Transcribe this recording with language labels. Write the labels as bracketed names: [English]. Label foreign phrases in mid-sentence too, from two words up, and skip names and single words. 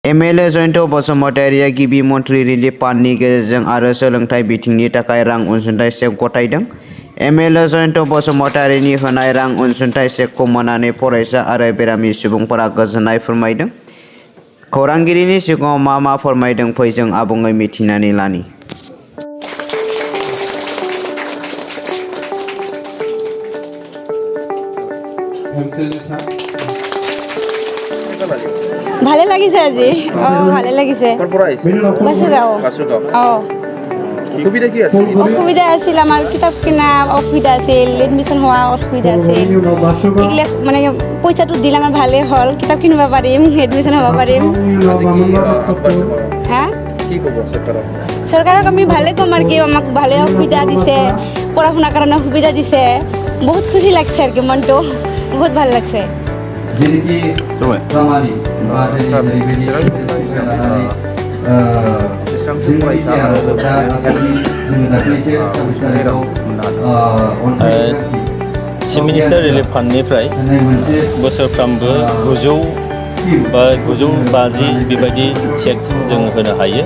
[Bodo] एमएलए जयन्त बसुमतारिया गिबि मन्थ्रि रिलिफ फान्डनि गेजेरजों आरो सोलोंथाइ बिथिंनि थाखाय रां अनसुंथाइ चेक गथायदों। एमएलए जयन्त बसुमतारिनि होनाय रां अनसुंथाइ चेकखौ मोननानै फरायसा आरो बेरामि सुबुंफोरा गोजोननाय फोरमायदों। खौरांगिरिनि सिगाङाव मा फोरमायदों फै जों आबुङै मिथिनानै लानि। [Assamese] ভালে লাগিছে আজি ভালে লাগিছে অসুবিধা কি আছিল? অসুবিধা আছিল আমার কিতাপ কিনা অসুবিধা আছিল, এডমিশন হওয়া অসুবিধা আছিল, এগুলা মানে পয়সাটো দিলে আমার ভালে হল, কিতাপ কিনবা পাৰিম, এডমিশন হব পাৰিম। হ্যাঁ কি কব সরকারক? সরকারক আমি ভালে কম আর কি, আমাক ভালে সুবিধা দিছে, পড়াশোনার কারণে সুবিধা দিছে, বহুত খুশি লাগছে আর কি, মনটো বহুত ভালো লাগছে। [Bodo] चिफ मिनिस्टार रिलिफ फान्डनिफ्राय बोसोरफ्रामबो 950 बेबायदि चेक जों होनो हायो।